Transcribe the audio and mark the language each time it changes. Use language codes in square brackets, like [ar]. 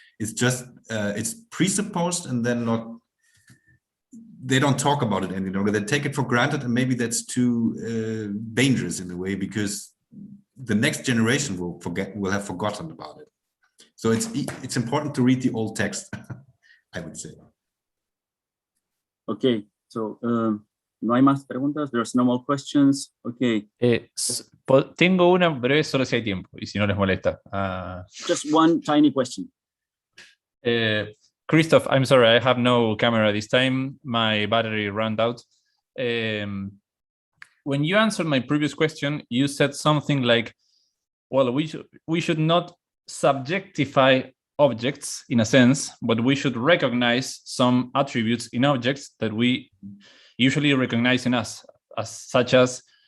[en] It's just it's presupposed, and then they don't talk about it any longer. They take it for granted, and maybe that's too dangerous in a way, because the next generation will have forgotten about it. So it's important to read the old text, I would say. [es] Okay, so no hay más preguntas. [en] There's no more questions. Okay. [es] Tengo una breve solo si hay tiempo y si no les molesta. [en] Just one tiny question. Christoph, I'm sorry, I have no camera this time. My battery ran out. When you answered my previous question, you said something like, well, we should not subjectify objects in a sense, but we should recognize some attributes in objects that we usually recognize in us, such as